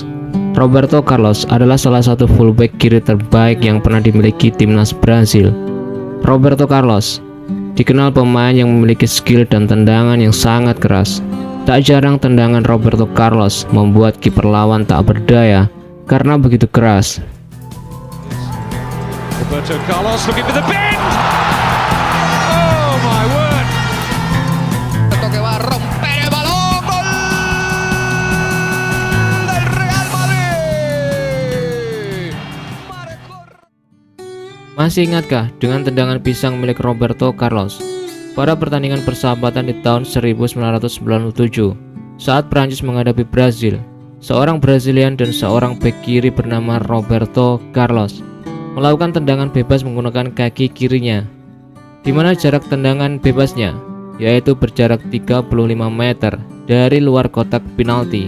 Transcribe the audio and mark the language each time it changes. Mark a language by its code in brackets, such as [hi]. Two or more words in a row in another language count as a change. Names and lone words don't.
[id] Roberto Carlos adalah salah satu fullback kiri terbaik yang pernah dimiliki timnas Brazil. Roberto Carlos dikenal pemain yang memiliki skill dan tendangan yang sangat keras. Tak jarang tendangan Roberto Carlos membuat kiper lawan tak berdaya karena begitu keras. [en] Roberto Carlos looking for the bend. Oh my word. [es] Que va a romper el balón. Gol del Real Madrid. [id] Masih ingatkah dengan tendangan pisang milik Roberto Carlos pada pertandingan persahabatan di tahun 1997 saat Prancis menghadapi Brazil? Seorang Brazilian dan seorang bek kiri bernama Roberto Carlos melakukan tendangan bebas menggunakan kaki kirinya, di mana jarak tendangan bebasnya yaitu berjarak 35 meter dari luar kotak penalti.